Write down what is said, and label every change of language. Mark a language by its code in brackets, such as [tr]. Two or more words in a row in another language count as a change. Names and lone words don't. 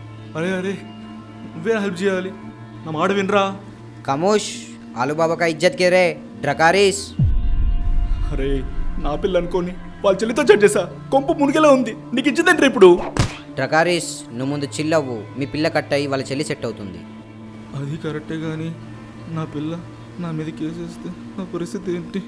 [te] అరే అరే నువ్వే హెల్ప్ చేయాలి, నా మాట వినరా. [hi] खामोश, आलू बाबा का इज्जत के रे ड्रकारिस। [te] అరే నా పిల్ల అనుకోని వాళ్ళ చెల్లితో చాట్ చేసా, కొంప మునిగేలా ఉంది. నీకు ఇచ్చిందంటే ఇప్పుడు డ్రకారిస్, నువ్వు ముందు చిల్లవ్వు. మీ పిల్ల కట్ అయ్యి వాళ్ళ చెల్లి సెట్ అవుతుంది. అది కరెక్టే కానీ నా పిల్ల నా మీద కేసేస్తే నా పరిస్థితి ఏంటి?